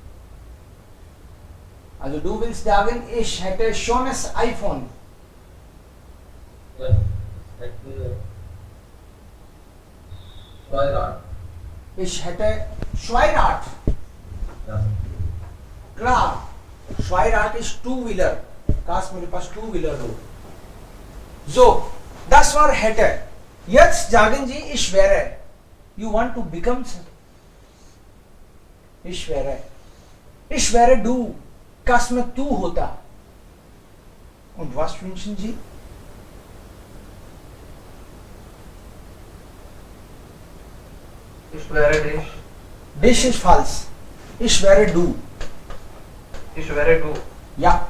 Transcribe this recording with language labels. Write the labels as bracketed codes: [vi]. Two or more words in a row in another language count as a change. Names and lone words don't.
[de] Also du willst sagen, ich hätte schon das iPhone. Ja. Hätte Zweirad. Ich hätte Zweirad. Ja. Klar. Zweirad ist Two-Wheeler. [hi] काश मेरे पास Two-Wheeler हो. [de] So, das war hätte. Jetzt sagen Sie, ich wäre. [en] You want to become. [de] Ich wäre. Ich wäre du. [hi] Kas में तू होता. [de] Und was wünschen Sie? Ich wäre dich. Dich ist falsch. Ich wäre du. Ich wäre du. Ja.